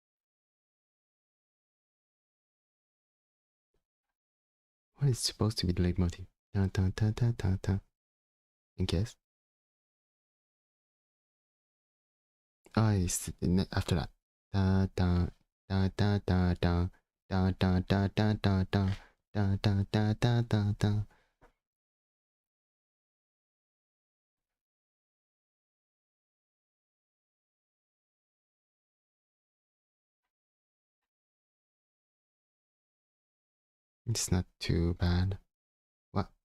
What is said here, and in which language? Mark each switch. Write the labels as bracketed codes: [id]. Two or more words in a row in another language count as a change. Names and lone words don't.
[en] What is supposed to be the leitmotif? Ta ta ta ta ta ta. I guess. Oh, it's after that. Da da da da da da da da da da da da da da da da da da. It's not too bad. What?